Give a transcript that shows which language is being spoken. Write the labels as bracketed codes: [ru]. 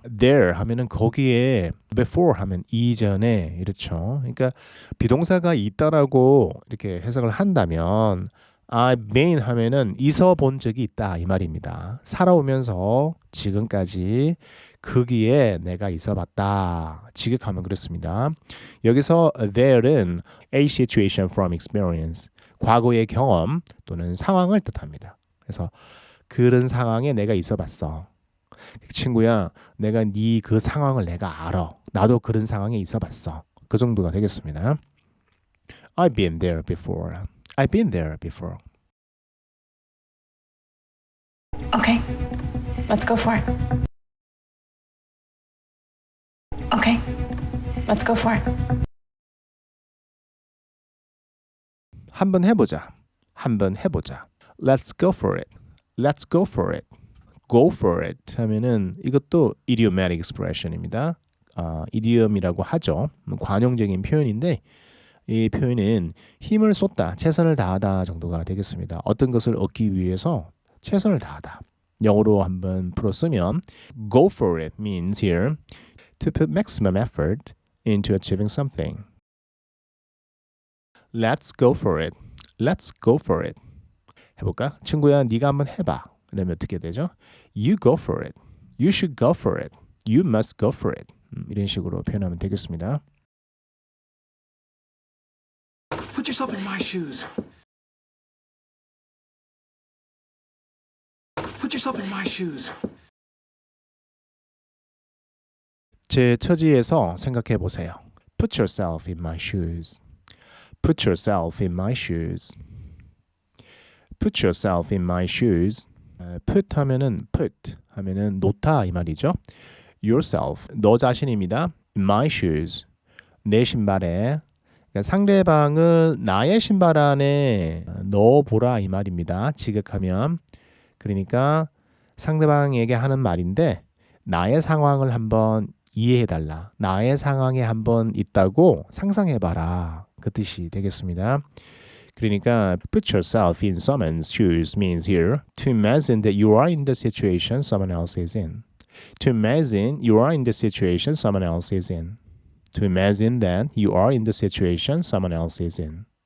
[ko] There 하면은 거기에 before 하면 이전에 이렇죠. 그러니까 비동사가 있다라고 이렇게 해석을 한다면 [en] I've been [ko] 하면은 있어 본 적이 있다 이 말입니다. 살아오면서 지금까지 거기에 내가 있어 봤다. 직역하면 그렇습니다. 여기서 there는 [en] a situation from experience. [ko] 과거의 경험 또는 상황을 뜻합니다. 그래서 그런 상황에 내가 있어 봤어. 친구야, 내가 네 그 상황을 내가 알아. 나도 그런 상황에 있어 봤어. 그 정도가 되겠습니다. [en] I've been there before. I've been there before. Okay, let's go for it. Okay, let's go for it. [ko] 한번 해보자. 한번 해보자. [en] Let's go for it. Let's go for it. [ko] Go for it 하면은 이것도 idiomatic expression입니다. idiom이라고 하죠. 관용적인 표현인데 이 표현은 힘을 쏟다, 최선을 다하다 정도가 되겠습니다. 어떤 것을 얻기 위해서 최선을 다하다. 영어로 한번 풀어 쓰면 [en] go for it means here to put maximum effort into achieving something. Let's go for it. Let's go for it. [ko] 해볼까? 친구야, 네가 한번 해봐. 그러면 어떻게 되죠? [en] You go for it. You should go for it. You must go for it. [ko] 이런 식으로 표현하면 되겠습니다. [en] Put yourself in my shoes. Put yourself in my shoes. [ko] 제 처지에서 생각해 보세요. [en] Put yourself in my shoes. Put yourself in my shoes. Put yourself in my shoes. [ko] Put 하면은 put 하면은 놓다 이 말이죠. Yourself 너 자신입니다. [en] In my shoes [ko] 내 신발에 그러니까 상대방을 나의 신발 안에 넣어보라 이 말입니다. 지극하면 그러니까 상대방에게 하는 말인데 나의 상황을 한번 이해해달라. 나의 상황에 한번 있다고 상상해봐라. 그 뜻이 되겠습니다. 그러니까 [en] put yourself in someone's shoes means here to imagine that you are in the situation someone else is in. To imagine you are in the situation someone else is in. To imagine that you are in the situation someone else is in.